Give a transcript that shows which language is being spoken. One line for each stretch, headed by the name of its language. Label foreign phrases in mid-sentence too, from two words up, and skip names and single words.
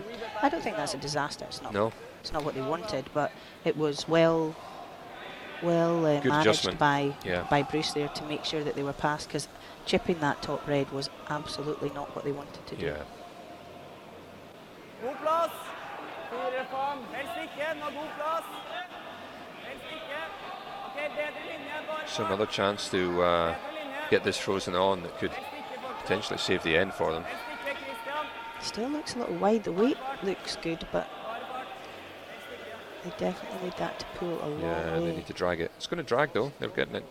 English: I don't think that's a disaster. It's not. No. It's not what they wanted, but it was well managed by Bruce there to make sure that they were passed, because chipping that top red was absolutely not what they wanted to do. Yeah.
Norwegian: God plass. 4-5. Helst ikke. Nå god plass. Helst ikke. Ok, bedre linje. Bare.
English: So another chance to get this frozen on that could potentially save the end for them. Still looks a little wide. The weight looks good, but they definitely need that to pull a long way. Yeah, they need to drag it. It's going to drag though. They're getting it.